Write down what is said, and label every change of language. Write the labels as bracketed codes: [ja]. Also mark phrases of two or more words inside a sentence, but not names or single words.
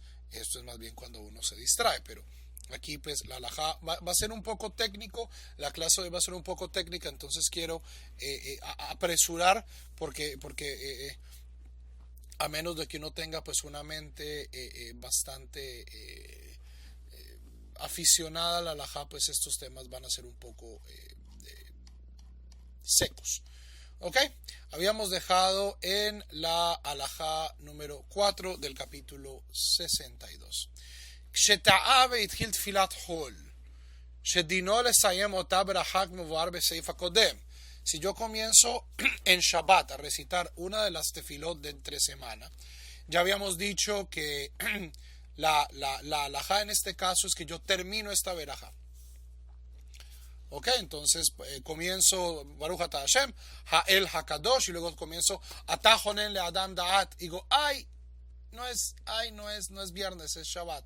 [es] Esto es más bien cuando uno se distrae, pero aquí pues la halajá va a ser un poco técnico, la clase hoy va a ser un poco técnica, entonces quiero apresurar porque a menos de que uno tenga pues una mente bastante aficionada a la halajá, pues estos temas van a ser un poco secos. ¿Ok? Habíamos dejado en la halajá número 4 del capítulo 62. [he] כשטעה והתחיל תפילת חול, שדינו לסיים אותה ברכה כמבואר בסעיף הקודם. [es] Si yo comienzo en Shabbat a recitar una de las tefilot de entre semana, ya habíamos dicho que la halajá en este caso es que yo termino esta verajá. Ok, entonces comienzo [he] Baruch Ata Hashem, Ha'el Hakadosh, [es] y luego comienzo [he] Ata Jonen le Adam Da'at, [es] y digo, no es viernes, es Shabbat.